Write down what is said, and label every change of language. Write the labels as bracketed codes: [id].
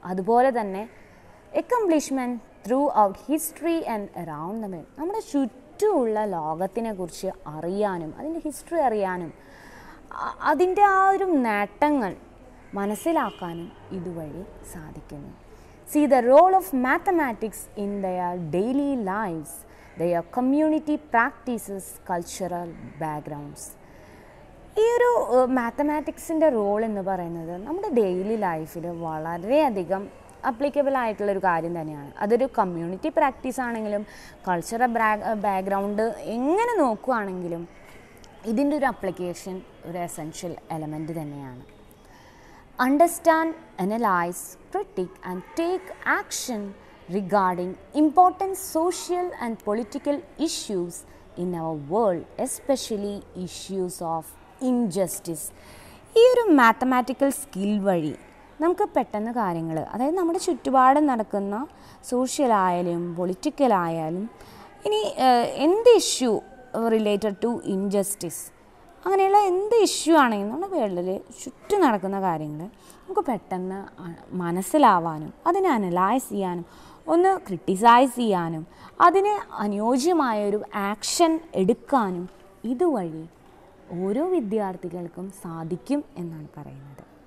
[en] അതുപോലെ തന്നെ accomplishment throughout history and around the world. [ml] നമ്മുടെ ചുറ്റുമുള്ള ലോകത്തിനെ കുറിച്ച് അറിയാനും അതിൻ്റെ ഹിസ്റ്ററി അറിയാനും അതിൻ്റെ ആ ഒരു നേട്ടങ്ങൾ മനസ്സിലാക്കാനും ഇതുവഴി സാധിക്കുന്നു. [en] See the role of mathematics in their daily lives, their community practices, cultural backgrounds. [ml] ഈ ഒരു മാത്തമാറ്റിക്സിൻ്റെ റോൾ എന്ന് പറയുന്നത് നമ്മുടെ ഡെയിലി ലൈഫിൽ വളരെയധികം അപ്ലിക്കബിൾ ആയിട്ടുള്ളൊരു കാര്യം തന്നെയാണ്. അതൊരു കമ്മ്യൂണിറ്റി പ്രാക്ടീസ് ആണെങ്കിലും കൾച്ചറൽ ബാക്ക്ഗ്രൗണ്ട് എങ്ങനെ നോക്കുകയാണെങ്കിലും ഇതിൻ്റെ ഒരു അപ്ലിക്കേഷൻ ഒരു എസെൻഷ്യൽ എലമെൻറ്റ് തന്നെയാണ്. [en] Understand, analyze, critique and take action regarding important social and political issues in our world, especially issues of injustice. [ml] ഈ ഒരു മാത്തമാറ്റിക്കൽ സ്കിൽ വഴി നമുക്ക് പെട്ടെന്ന് കാര്യങ്ങൾ, അതായത് നമ്മുടെ ചുറ്റുപാടും നടക്കുന്ന സോഷ്യലായാലും പൊളിറ്റിക്കലായാലും ഇനി എന്ത് [en] issue related to injustice [ml] അങ്ങനെയുള്ള എന്ത് ഇഷ്യൂ ആണെങ്കിലും നമ്മുടെ വേൾഡിൽ ചുറ്റും നടക്കുന്ന കാര്യങ്ങൾ നമുക്ക് പെട്ടെന്ന് മനസ്സിലാവാനും അതിനെ അനലൈസ് ചെയ്യാനും ഒന്ന് ക്രിട്ടിസൈസ് ചെയ്യാനും അതിന് അനുയോജ്യമായൊരു ആക്ഷൻ എടുക്കാനും ഇതുവഴി ഓരോ വിദ്യാർത്ഥികൾക്കും സാധിക്കും എന്നാണ് പറയുന്നത്.